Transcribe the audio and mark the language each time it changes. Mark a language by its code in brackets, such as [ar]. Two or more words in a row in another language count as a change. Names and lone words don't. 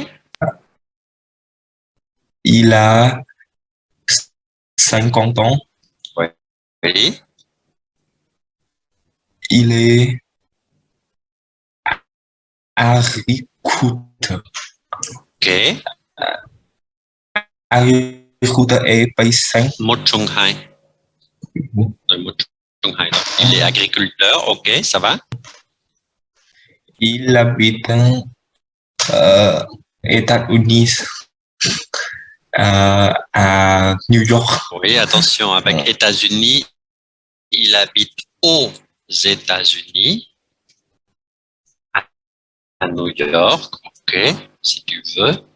[fr] Il a 50 ans. Oui. Il est agriculteur. OK. Agriculteur et paysan. [vi] Một trong hai. Rồi, một trong hai đó. [fr] Il est agriculteur. OK, ça va. Il habite États-Unis, à New York. Oui, attention, avec États-Unis, il habite aux États-Unis, à New York, OK, si tu veux.